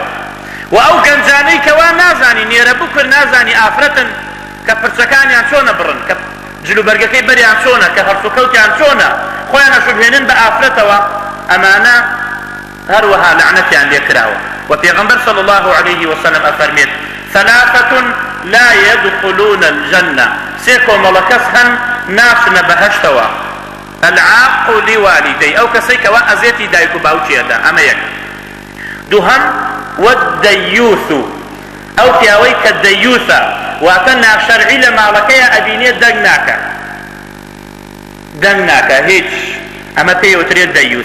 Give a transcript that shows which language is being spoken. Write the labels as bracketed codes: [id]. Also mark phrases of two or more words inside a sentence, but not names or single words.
[ckb] و ئەو گەنجانەی کەوا نازانی نێرە بکر نازانی ئافرەتن کە پرچەکانیان چۆنە بڕن، کە جلوبەرگەکەی بەریان چۆنە، کە هەرسوکەوتیان چۆنە، خۆیان ئەشوبهێنن بە ئافرەتەوە، ئەمانە هەروەها لعنەتیان لێکراوە. و پێغەمبەر [ar] صلی الله عليه وسلم [ckb] ئەفەرمێت [ar] ثلاثة لا يدخلون الجنة، [ckb] سێ کۆمەڵە کەس هەن ناچنە بەهەشتەوە. [ar] العاق لوالدي، [ckb] ئەو کەسەی کەوا ئەزێتی دایک و باوکیەدا، ئەمە یەک. دووهەم والدەیوث، ئەو پیاوەی کە دەیوثە، واتە ناشەرعی لە ماڵەکەیە ئەبینێت دەنگ ناکە هیچ، ئەمە پێوترێت دەیوث.